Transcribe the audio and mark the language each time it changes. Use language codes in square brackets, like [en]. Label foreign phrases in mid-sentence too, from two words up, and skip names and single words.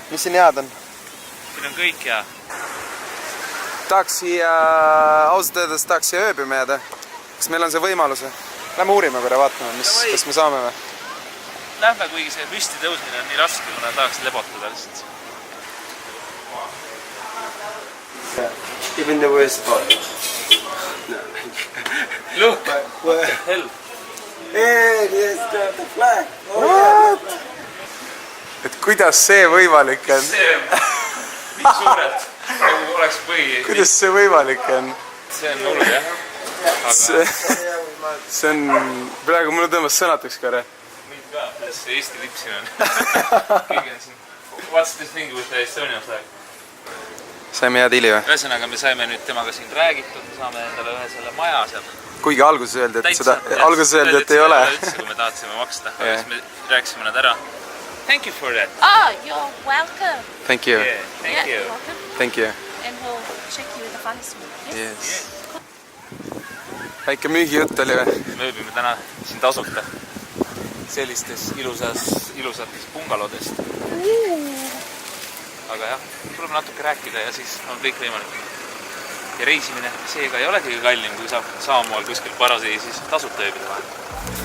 [et] Mis siin head on? Siin on kõik hea. Tahaks siia, ausalt öeldes tahaks siia ööbima jääda. Kas meil on see võimalus? Lähme uurime korra vaatama, kas me saame või? Lähme, kuigi see püsti tõusmine on nii raske, kuna tahaks lebotada lihtsalt. [en] Even the worst spot. Look! What the hell? Hey, there's the flag! What? [et] Et kuidas see võimalik on? See on nii suurelt, nagu oleks põhi. Kuidas see võimalik on? See on hull, jah. See on... Praegu mulle tõmbas sõnatuks korra. Mind ka, kuidas see Eesti lipp siin on. Kõigi on siin. [en] What's this thing with the Estonian flag? [et] Saime head hili või? Ühesõnaga, me saime nüüd temaga siin räägitud, me saame endale ühe selle maja seal. Kuigi alguses öeldi, et seda... Alguses öeldi, et ei ole. Üldse, kui me tahtsime maksta. Aga siis me rääkisime nad ära. [en] Thank you for that. Oh, you're welcome. Thank you. Yeah, thank you. Welcome. Thank you. And we'll check you with the funds. Yes. [et] Väike müügijutt oli või? Me ööbime täna siin tasuta. Sellistes ilusates bungalodest. Aga jah, tuleb natuke rääkida ja siis on kõik võimalik. Ja reisimine seega ei ole kõige kallim, kui saab Samoal kuskil parasei siis tasuta ööbida vahel.